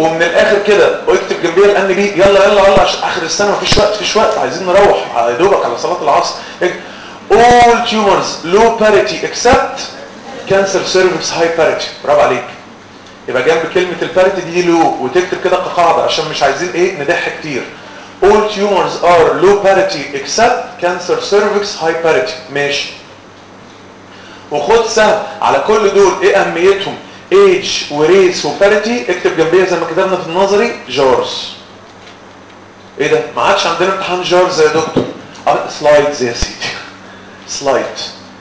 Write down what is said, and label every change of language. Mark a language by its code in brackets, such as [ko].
[ar] ومن الاخر كده اكتب جنبيها الان بي. يلا يلا يلا عشان اخر السنه مفيش وقت، مفيش وقت، عايزين نروح يا دوبك على صلاه العصر. [en] اول تيومرز لو باريتي اكسبت كانسر سيرفيس هاي باريتي. [ar] برافو عليك. يبقى جنب كلمه الباريتي دي لو، وتكتب كده كقاعده عشان مش عايزين ايه ندح كتير. [en] All tumors are low parity except cancer cervix high parity. [ar] ماشي. وخد سهم على كل دول، ايه اهميتهم؟ age و race و parity. اكتب جنبيها زي ما كتبنا في النظري جارز. ايه ده؟ ما عادش عندنا امتحان جارز يا دكتور. سلايدز يا سيدي. سلايدز.